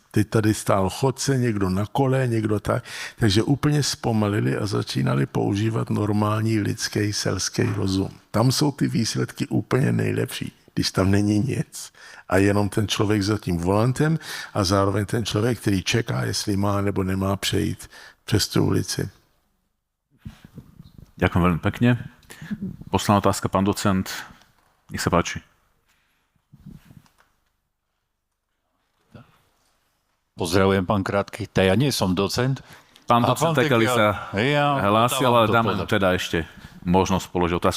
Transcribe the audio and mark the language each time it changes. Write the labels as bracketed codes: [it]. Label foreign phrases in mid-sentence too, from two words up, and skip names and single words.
[cs] Teď tady stál chodce, někdo na kole, někdo tak. Takže úplně zpomalili a začínali používat normální lidský selský rozum. Tam jsou ty výsledky úplně nejlepší, když tam není nic. A jenom ten člověk za tím volantem a zároveň ten člověk, který čeká, jestli má nebo nemá přejít přes tu ulici. [sk] Ďakujem veľmi pekne. Posledná otázka, pán docent. Nech sa páči. Pozdravujem, pán Krátky. Ja nie som docent. Pán docent Tekeli sa hlásil, ale dáme teda ešte možnosť položiť otázku.